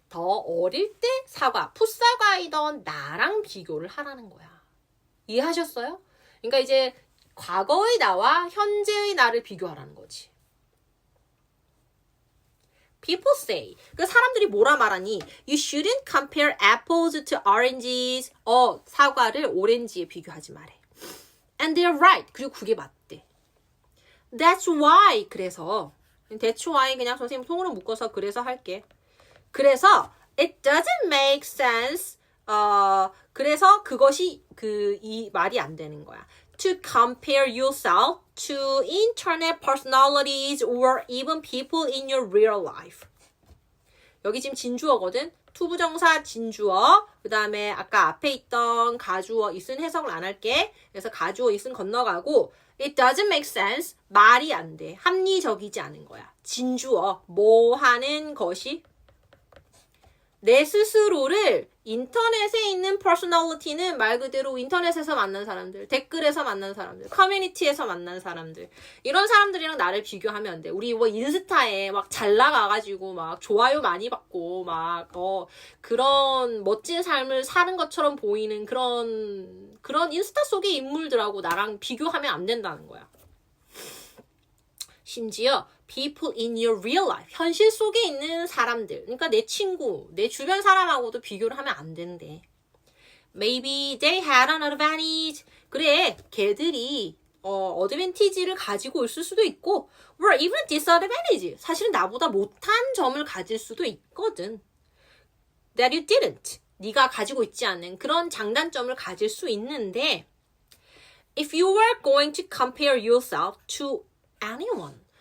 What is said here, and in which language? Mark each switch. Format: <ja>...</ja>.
<ko>더 어릴 때 사과, 풋사과이던 나랑 비교를 하라는 거야. 이해하셨어요? 그러니까 이제 과거의 나와 현재의 나를 비교하라는 거지.</ko> <en>People say.</en> <ko>그 사람들이 뭐라 말하니?</ko> <en>You shouldn't compare apples to oranges.</en> <ko>사과를 오렌지에 비교하지 말해.</ko> <en>And they're right.</en> <ko>그리고 그게 맞대.</ko> <en>That's why.</en> <ko>그래서 That's why 그냥 선생님 통으로 묶어서 그래서 할게. 그래서</ko> <en>it doesn't make sense.</en> <ko>그래서 그것이 이 말이 안 되는 거야.</ko> <en>To compare yourself to internet personalities or even people in your real life.</en> <ko>여기 지금 진주어거든. 투부정사 진주어. 그 다음에 아까 앞에 있던 가주어 있은 해석을 안 할게. 그래서 가주어 있은 건너가고</ko> <en>It doesn't make sense.</en> <ko>말이 안 돼. 합리적이지 않은 거야. 진주어. 뭐 하는 것이? 내 스스로를 인터넷에 있는 퍼스널리티는 말 그대로 인터넷에서 만난 사람들, 댓글에서 만난 사람들, 커뮤니티에서 만난 사람들 이런 사람들이랑 나를 비교하면 안 돼. 우리 뭐 인스타에 막 잘 나가가지고 막 좋아요 많이 받고 막 그런 멋진 삶을 사는 것처럼 보이는 그런 인스타 속의 인물들하고 나랑 비교하면 안 된다는 거야. 심지어</ko> <en>people in your real life,</en> <ko>현실 속에 있는 사람들, 그러니까 내 친구, 내 주변 사람하고도 비교를 하면 안 된대.</ko> <en>Maybe they had an advantage.</en> <ko>그래, 걔들이 어드밴티지를 가지고 있을 수도 있고</ko> <en>or even disadvantage.</en> <ko>사실은 나보다 못한 점을 가질 수도 있거든.</ko> <en>That you didn't.</en> <ko>네가 가지고 있지 않은 그런 장단점을 가질 수 있는데</ko> <en>if you were going to compare yourself to anyone.</en>